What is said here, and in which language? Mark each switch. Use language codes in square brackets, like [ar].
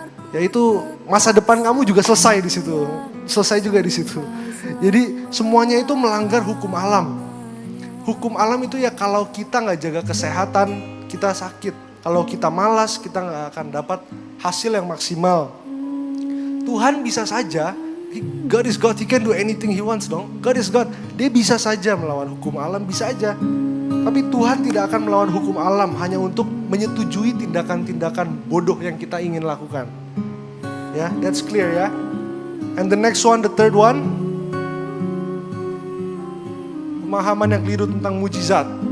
[id] Yaitu masa depan kamu juga selesai di situ, selesai juga di situ. Jadi semuanya itu melanggar hukum alam. Hukum alam itu ya kalau kita nggak jaga kesehatan, kita sakit. Kalau kita malas, kita nggak akan dapat hasil yang maksimal. Tuhan bisa saja, [en] God is God, He can do anything He wants dong. God is God, [id] Dia bisa saja melawan hukum alam, bisa aja. Tapi Tuhan tidak akan melawan hukum alam hanya untuk menyetujui tindakan-tindakan bodoh yang kita ingin lakukan. [en] Ya, that's clear ya. And the next one, the third one, [id] pemahaman yang keliru tentang mujizat.